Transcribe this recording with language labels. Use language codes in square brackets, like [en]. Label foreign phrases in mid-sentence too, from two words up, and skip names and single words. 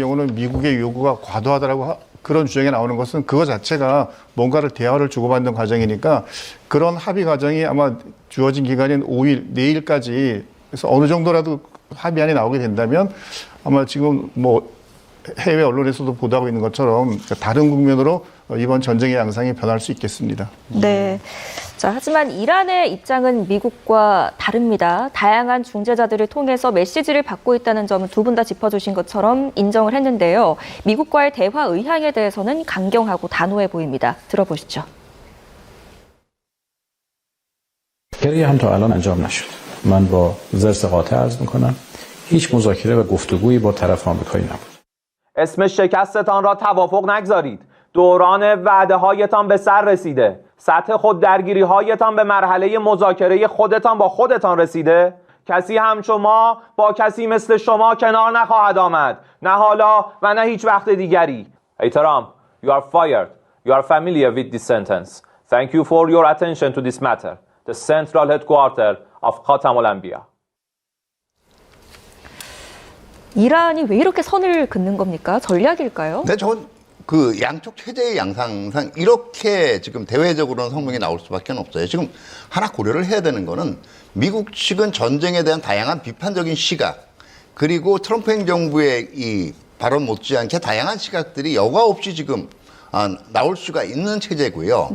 [ko] 같은 경우는 미국의 요구가 과도하다라고 그런 주장이 나오는 것은 그거 자체가 뭔가를 대화를 주고받는 과정이니까 그런 합의 과정이 아마 주어진 기간인 5일, 내일까지 그래서 어느 정도라도 합의안이 나오게 된다면 아마 지금 뭐 해외 언론에서도 보도하고 있는 것처럼 다른 국면으로 이번 전쟁의 양상이 변할 수 있겠습니다. 네. 자, 하지만 이란의 입장은 미국과 다릅니다. 다양한 중재자들을 통해서 메시지를 받고 있다는 점은 두 분 다 짚어주신 것처럼 인정을 했는데요. 미국과의 대화 의향에 대해서는 강경하고 단호해 보입니다. 들어보시죠. [fa] مذاکره هم تا الان انجام نشد. من با زرس قاطع عرض میکنم هیچ مذاکره و گفتگویی با طرف آمریکایی نبود. اسم شکستتان را توافق نگذارید. دوران وعده هایتان به سر رسیده. سطح خود درگیری هایتان به مرحله مذاکره خودتان با خودتان رسیده. کسی همچو ما با کسی مثل شما کنار نخواهد آمد. نه حالا و نه هیچ وقت دیگری. احترام. [en] You are fired. You are familiar with this sentence. Thank you for your attention to this matter. The central headquarters of Khatam al-Anbiya. [ko] 이란이 왜 이렇게 선을 긋는 겁니까? 전략일까요? 네, 저건 그 양쪽 체제의 양상상 이렇게 지금 대외적으로는 성명이 나올 수밖에 없어요. 지금 하나 고려를 해야 되는 거는 미국 측은 전쟁에 대한 다양한 비판적인 시각 그리고 트럼프 행정부의 이 발언 못지않게 다양한 시각들이 여과 없이 지금 나올 수가 있는 체제고요.